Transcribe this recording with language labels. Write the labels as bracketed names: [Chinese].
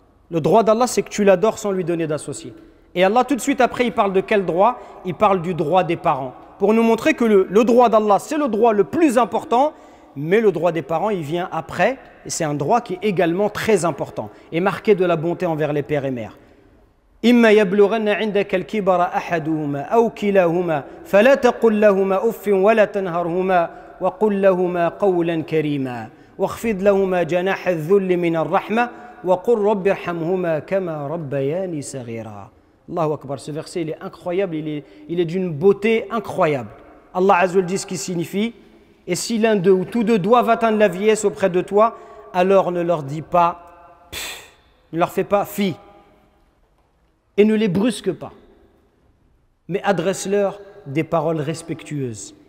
[French] Le droit d'Allah, c'est que tu l'adores sans lui donner d'associé. Et Allah, tout de suite après, il parle de quel droit? Il parle du droit des parents. Pour nous montrer que le droit d'Allah, c'est le droit le plus important, mais le droit des parents, il vient après. Et c'est un droit qui est également très important et marqué de la bonté envers les pères et mères. [Arabic] إما يبلغن عندك الكبر أحدهما أو كلاهما فلا تقل لهما أف ولا تنهرهما وقل لهما قولا كريما واخفض لهما جناح الذل من الرحمة وقل رب ارحمهما كما ربياني صغيرا. [French] Allahu Akbar, ce verset il est incroyable, il est d'une beauté incroyable. Allah Azza wa Jalla dit ce qui signifie, et si l'un d'eux ou tous deux doivent atteindre la vieillesse auprès de toi, alors ne leur dis pas, ne leur fais pas fi, et ne les brusque pas, mais adresse-leur des paroles respectueuses.